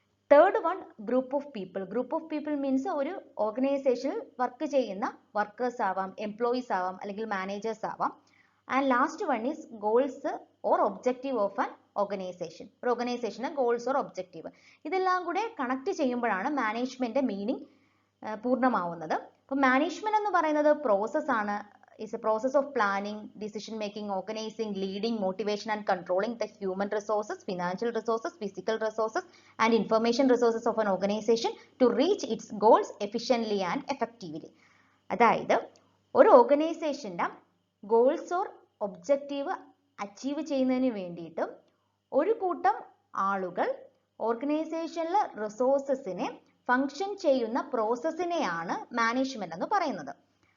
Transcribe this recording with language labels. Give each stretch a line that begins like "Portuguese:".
English: Third one, group of people.
Malayalam: Group of people means ഒരു ഓർഗനൈസേഷനിൽ work ചെയ്യുന്ന workers ആവാം, എംപ്ലോയീസ് ആവാം, അല്ലെങ്കിൽ മാനേജേഴ്സ് ആവാം.
English: And last one is goals or objective of an organization.
Malayalam: ഒരു ഓർഗനൈസേഷന് ഗോൾസ് ഓർ ഒബ്ജക്റ്റീവ് ഇതെല്ലാം കൂടെ കണക്ട് ചെയ്യുമ്പോഴാണ് മാനേജ്മെന്റ് മീനിങ് പൂർണ്ണമാവുന്നത്. അപ്പോൾ മാനേജ്മെന്റ് എന്ന് പറയുന്നത് പ്രോസസ് ആണ്.
English: is a process of planning, decision making, organizing, leading, motivation and controlling the human resources, financial resources, physical resources and information resources of an organization to reach its goals efficiently and effectively.
Malayalam: അതായത് ഒരു ഓർഗനൈസേഷന്റെ goals or objective achieve ചെയ്യുന്നതിന് വേണ്ടിയിട്ട് ഒരു കൂട്ടം ആളുകൾ ഓർഗനൈസേഷനിലെ റിസോഴ്സസിനെ function ചെയ്യുന്ന പ്രോസസ്സിനെയാണ് മാനേജ്മെന്റ് എന്ന് പറയുന്നത്.